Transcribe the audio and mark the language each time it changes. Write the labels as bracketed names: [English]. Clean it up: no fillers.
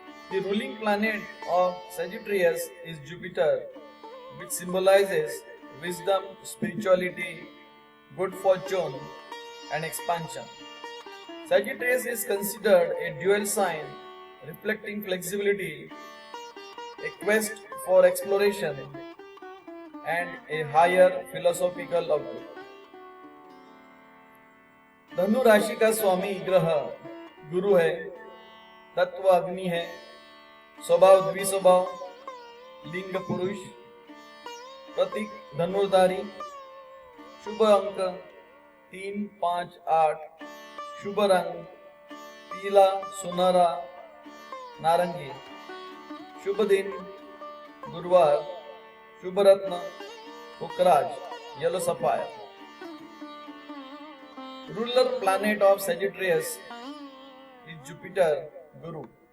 [English] The ruling planet of Sagittarius is Jupiter, which symbolizes wisdom, spirituality, good fortune, and expansion. Sagittarius is considered a dual sign, reflecting flexibility, a quest for exploration, and a higher philosophical outlook. [Hindi] धनु राशि का स्वामी ग्रह गुरु है, तत्व अग्नि है, स्वभाव द्विस्वभाव, लिंग पुरुष, प्रतीक धनुर्धारी, शुभ अंक 3, 5, 8, शुभ रंग पीला, सुनहरा, नारंगी, शुभ दिन गुरुवार, शुभ रत्न पुखराज, yellow sapphire. [English] Ruler planet of Sagittarius is Jupiter, Guru.